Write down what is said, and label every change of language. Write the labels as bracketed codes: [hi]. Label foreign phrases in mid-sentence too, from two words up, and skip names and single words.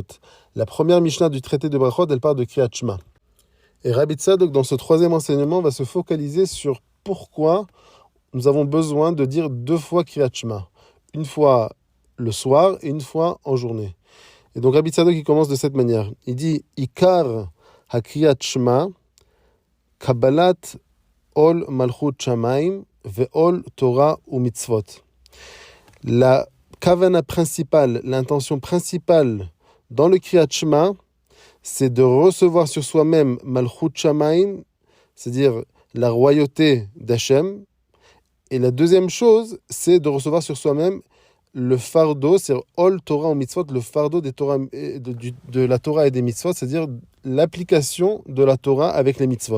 [fr] La première Mishnah du traité de Brachot, elle parle de [he] קריאת שמע. [fr] Et Rabbi Tzadok, dans ce troisième enseignement, va se focaliser sur pourquoi nous avons besoin de dire 2 fois [he] קריאת שמע. [fr] Une fois le soir et une fois en journée. Et donc Rabbi Tzadok, il commence de cette manière. Il dit [he] עיקר הקריאת שמע קבלת עול מלכות שמים ועול תורה ומצוות. [fr] La kavana principale, l'intention principale dans le [he] קריאת שמע, [fr] c'est de recevoir sur soi-même [he] מלכות שמים, [fr] c'est-à-dire la royauté d'Hachem. Et la deuxième chose, c'est de recevoir sur soi-même le fardeau, c'est [he] עול תורה ומצוות, [fr] le fardeau des Torah, de la Torah et des Mitzvot, c'est-à-dire l'application de la Torah avec les Mitzvot.